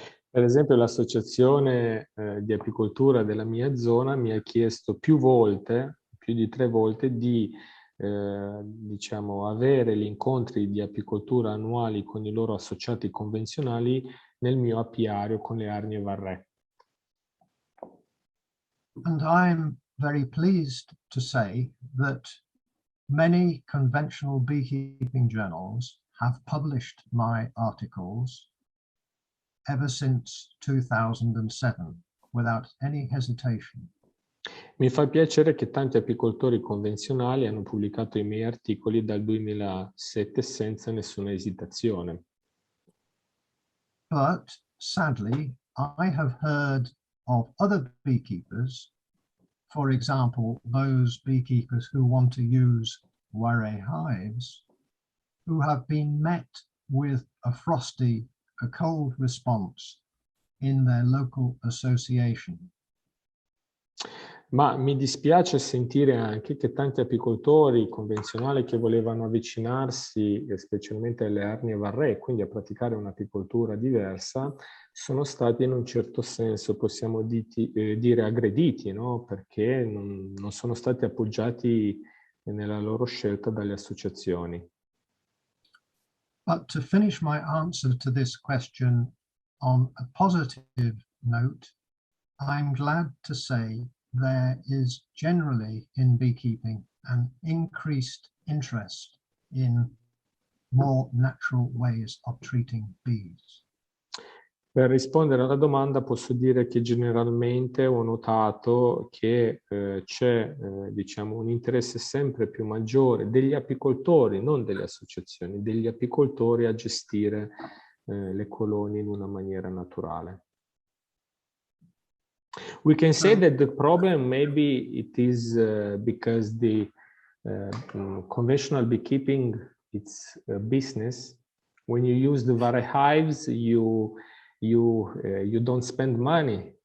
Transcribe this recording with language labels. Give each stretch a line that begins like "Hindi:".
Italian: Per esempio, l'associazione di apicoltura della mia zona mi ha chiesto più di 3 volte, di diciamo, avere gli incontri di apicoltura annuali con i loro associati convenzionali nel mio apiario con le arnie Varroa.
English: And I'm very pleased to say that many conventional beekeeping journals have published my articles ever since 2007 without any hesitation.
Italian: Mi fa piacere che tanti apicoltori convenzionali hanno pubblicato i miei articoli dal 2007 senza nessuna esitazione.
English: But sadly, I have heard of other beekeepers, for example, those beekeepers who want to use Varroa hives, who have been met with a cold response in their local association.
Italian: Ma mi dispiace sentire anche che tanti apicoltori convenzionali che volevano avvicinarsi specialmente alle arnie Varroa, quindi a praticare un'apicoltura diversa, sono stati in un certo senso, possiamo dire, aggrediti, no? Perché non sono stati appoggiati nella loro scelta dalle associazioni.
English: But to finish my answer to this question on a positive note, I'm glad to say there is generally in beekeeping an increased interest in more natural ways of treating bees.
Italian: Per rispondere alla domanda posso dire che generalmente ho notato che c'è diciamo, un interesse sempre più maggiore degli apicoltori, non delle associazioni, degli apicoltori a gestire le colonie in una maniera naturale.
English: We can say that the problem maybe it is because the conventional beekeeping, it's a business. When you use the Varroa hives, you don't spend money.